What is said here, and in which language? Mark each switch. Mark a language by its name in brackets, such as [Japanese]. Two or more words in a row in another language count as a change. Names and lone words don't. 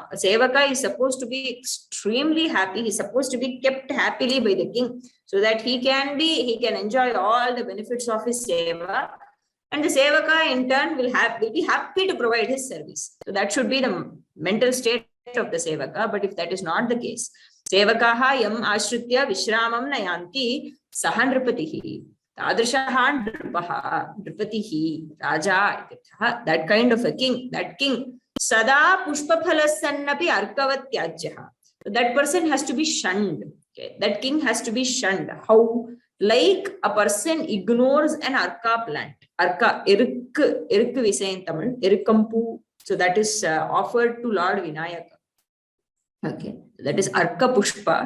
[English] A Sevaka is supposed to be extremely happy. He's supposed to be kept happily by the king so that he can enjoy all the benefits of his Seva. And the Sevaka in turn will be happy to provide his service. So that should be the mental state of the Sevaka. But if that is not the case, [Sanskrit] सेवकाः यम् आश्रित्य विश्रामम् नयन्ति सह नृपतिः. तादृशः नृपः, नृपतिः, राजा, [English] that kind of a king, that king, [Sanskrit] सदा पुष्पफलसन्नपि अर्कवत्त्याज्यः. [English] So that person has to be shunned. Okay, that king has to be shunned. How? Like a person ignores an arka plant. Arka, irukku we say in Tamil, irukkampu. So that is offered to Lord Vinayaka. Okay, that is [Sanskrit] अर्क पुष्प.